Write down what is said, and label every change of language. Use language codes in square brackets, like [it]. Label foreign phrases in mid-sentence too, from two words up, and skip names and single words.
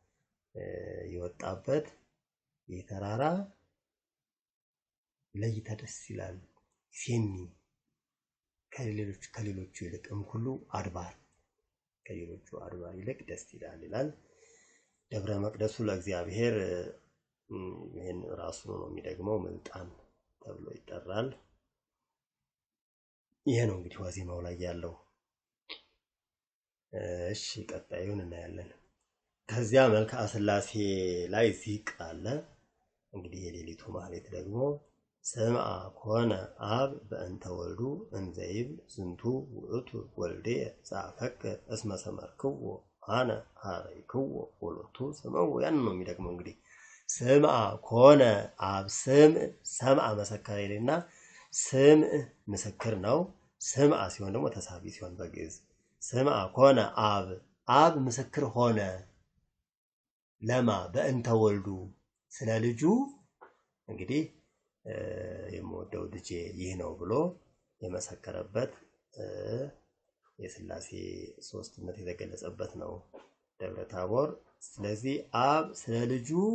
[am] የወጣበት የተራራ ለይታ ደስ ይላል። ይሴኒ ከሌሎቹ ይልቅም ሁሉ አድባር ከሌሎቹ አድባር ይልቅ ደስ ይላል። ደብረ መቅደሱ ለእግዚአብሔር ይሄን ራሱ ነው የሚደግመው ምልጣን ተብሎ ይጠራል። ይሄ ነው እንግዲህ ዋዜማው ላይ ያለው። እሺ ቀጣዩን እናያለን። ከዚያ መልክዓ ሥላሴ ላይ ዚቅ አለ። እንግዲህ የሌሊቱ ማህሌት ደግሞ [gez] ስምዐ ኮነ አብ በእንተ ወልዱ እንዘይብ ዝንቱ ውእቱ ወልዴ ዘአፈቅር እስመ ሰመርክዎ አነ ኀረይክዎ ወሎቱ ስምዑ [am] ያን ነው የሚደግመው። እንግዲህ [gez] ስምዐ ኮነ አብ ሰምዐ [am] መሰከረ ይልና ስምዕ ምስክር ነው። ስምዐ ሲሆን ደግሞ ተሳቢ ሲሆን በግዕዝ [gez] ስምዐ ኮነ አብ [am] ምስክር ሆነ ለማ [gez] በእንተ ወልዱ [am] ስለ ልጁ እንግዲህ የምወደው ልጄ ይህ ነው ብሎ የመሰከረበት የሥላሴ ሶስትነት የተገለጸበት ነው ደብረ ታቦር። ስለዚህ አብ ስለ ልጁ